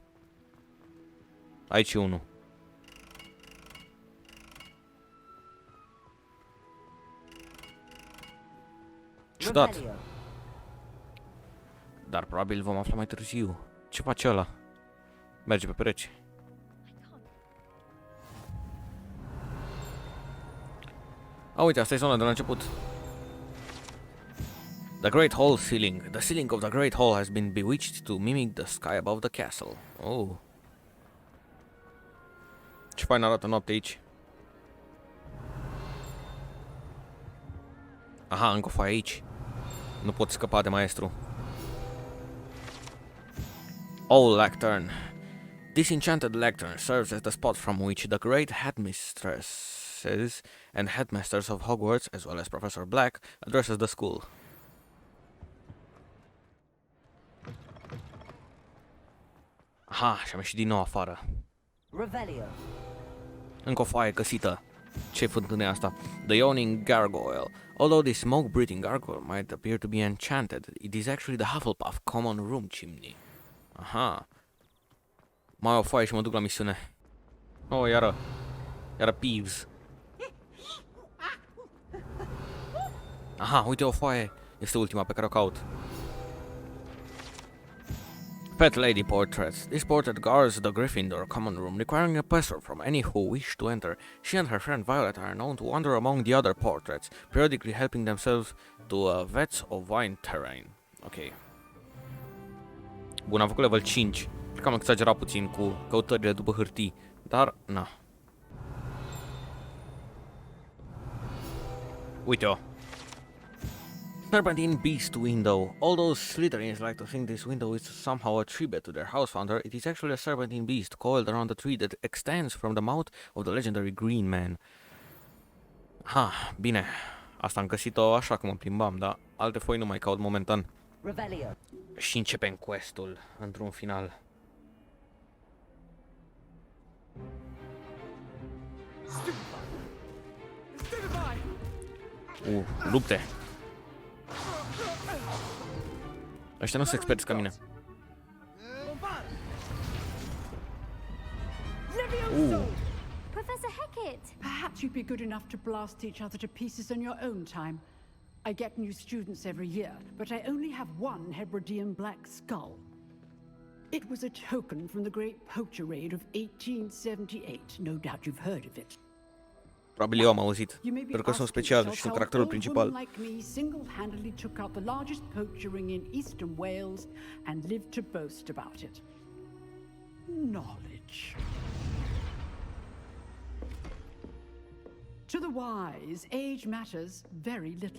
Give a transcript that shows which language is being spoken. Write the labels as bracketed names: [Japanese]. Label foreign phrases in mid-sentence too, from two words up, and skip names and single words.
[Romanian] Aici e 1. Ciudat. Dar probabil vom afla mai târziu. Ce face ăla? Merge pe pereți. A, uite, asta e zona de la început. [English] The Great Hall ceiling. The ceiling of the Great Hall has been bewitched to mimic the sky above the castle. Oh. [Romanian] Ce fain arată noaptea aici. Aha, încă o foaie aici. Nu pot scăpa de maestru. [English] Oh, lectern. This enchanted lectern serves as the spot from which the great headmistresses and headmasters of Hogwarts, as well as Professor Black, addresses the school. [Romanian] Aha, și am ieșit din nou afară. Revelio. Încă o foaie găsită. Ce fântână e asta? [English] The Yawning Gargoyle. Although this smoke-breathing gargoyle might appear to be enchanted, it is actually the Hufflepuff common room chimney. Aha. [Romanian] Mai o foaie și mă duc la misiune. Oh, iară Peeves. Aha, uite o foaie. Este ultima pe care o caut. [English] Pet Lady Portraits. This portrait guards the Gryffindor common room, requiring a password from any who wish to enter. She and her friend Violet are known to wander among the other portraits, periodically helping themselves to vets of wine terrain. [Romanian] Ok. Bun, am făcut level 5. Cred că am exagerat puțin cu căutările după hârtii, dar, na. Uite-o. [English] Serpentine Beast Window. Although Slytherins like to think this window is somehow a tribute to their house founder, it is actually a serpentine beast coiled around the tree that extends from the mouth of the legendary Green Man. Ha, [Romanian] bine. Asta am găsit-o așa cum mă plimbam, dar alte foi nu mai caut momentan. Revelio. Și începem quest-ul într-un final. Lupte. Ăștia nu sunt experți ca mine. [English] Professor Hecat! Perhaps you'd be good enough to blast each other to pieces in your own time. I get new students every year, but I only have one Hebridean black skull. It was a token from the Great Poacher Raid of 1878. No doubt you've heard of it. [Romanian] Probabil eu am auzit, pentru că sunt special și sunt caracterul principal. [English] Like me single-handedly took out the largest poacher ring in eastern Wales and lived to boast about it. Knowledge. To the wise, age matters very little.